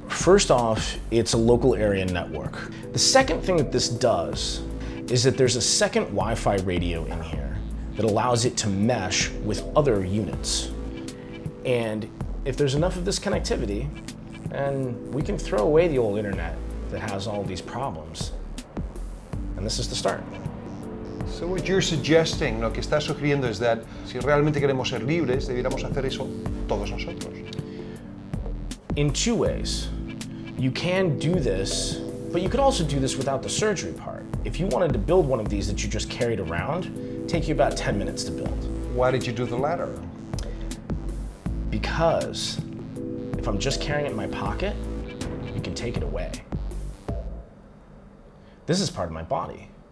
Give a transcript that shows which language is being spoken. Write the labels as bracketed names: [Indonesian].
[English] First off, it's a local area network. The second thing that this does is that there's a second Wi-Fi radio in here that allows it to mesh with other units. And if there's enough of this connectivity, then we can throw away the old internet that has all these problems. And this is the start. So what you're suggesting, [Spanish] lo que estás sugiriendo es that si realmente queremos ser libres, debiéramos hacer eso todos nosotros. [English] In two ways. You can do this, but you could also do this without the surgery part. If you wanted to build one of these that you just carried around, it'd take you about 10 minutes to build. Why did you do the latter? Because if I'm just carrying it in my pocket, you can take it away. This is part of my body.